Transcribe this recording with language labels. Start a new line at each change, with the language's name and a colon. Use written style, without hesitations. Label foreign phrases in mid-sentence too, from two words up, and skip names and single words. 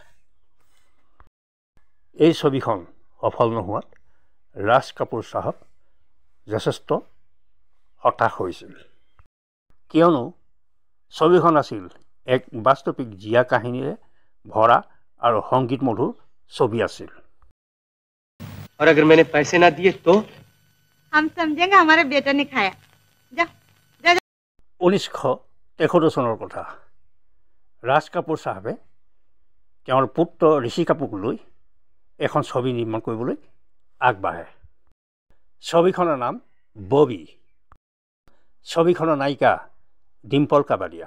Assamese: এই ছবিখন সফল নোহোৱাত ৰাজ কাপুৰ চাহাব যথেষ্ট হতাশ হৈছিল, কিয়নো ছবিখন আছিল এক বাস্তৱিক জীয়া কাহিনীৰে ভৰা আৰু সংগীত মধুৰ ছবি আছিল।
Hindi: और अगर मैंने पैसे ना दिए तो हम समझेंगे हमारे बेटा ने खाया। जा, जा, जा।
Assamese: 1973 চনৰ কথা। ৰাজ কাপুৰ চাহাবে তেওঁৰ পুত্ৰ ঋষি কাপুৰক লৈ এখন ছবি নিৰ্মাণ কৰিবলৈ আগবাঢ়ে। ছবিখনৰ নাম ববি। ছবিখনৰ নায়িকা ডিম্পল কাবাডিয়া।